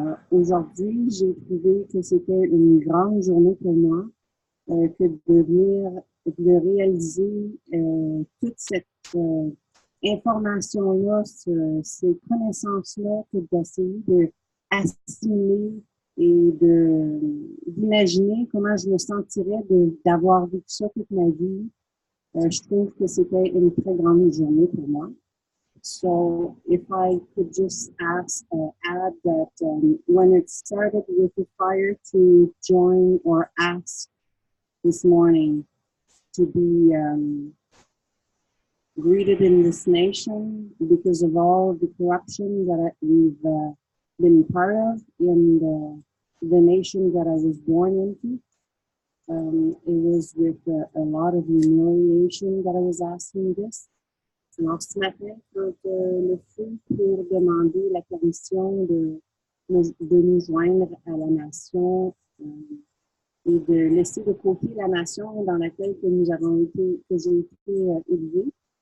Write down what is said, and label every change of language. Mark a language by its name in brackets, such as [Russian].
[French] Aujourd'hui, j'ai trouvé que c'était une grande journée pour moi, que de réaliser toute cette information-là, ces connaissances-là, que d'essayer d'assimiler et d'imaginer comment je me sentirais d'avoir vécu ça toute ma vie. Je trouve que c'était une très grande journée pour moi. [English] So if I could just add that when it started with the fire to join or ask this morning to be greeted in this nation because of all the corruption that we've been part of in the nation that I was born into. It was with a lot of humiliation that I was asking this. [French] Alors, ce matin, quand le feu pour demander la permission de nous joindre à la nation et de laisser de côté la nation dans laquelle que j'ai été élevée,